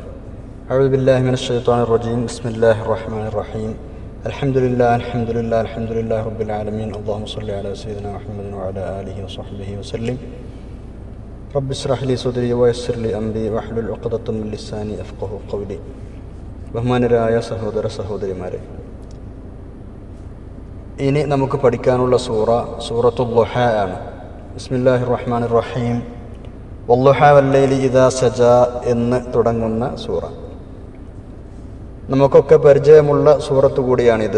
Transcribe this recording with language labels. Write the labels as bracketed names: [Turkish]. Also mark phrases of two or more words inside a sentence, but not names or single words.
[Arabic] أعوذ بالله من الشيطان الرجيم. بسم الله الرحمن الرحيم. الحمد لله رب العالمين. اللهم صل على سيدنا محمد وعلى آله وصحبه وسلم. رب اشرح لي صدري ويسر لي أمري واحلل عقدة من لساني يفقهوا قولي. [Malayalam] ബഹുമാനരായ സഹോദര സഹോദരിമാരെ, ഇനി നമുക്ക് പഠിക്കാനുള്ള സൂറത്തുൽ ദുഹ ആണ്. [Arabic] بسم الله الرحمن الرحيم. والضحى والليل إذا سجى [Malayalam] എന്ന് തുടങ്ങുന്ന സൂറ നമുക്കൊക്കെ പരിചയമുള്ള സൂറത്ത് കൂടിയാണിത്.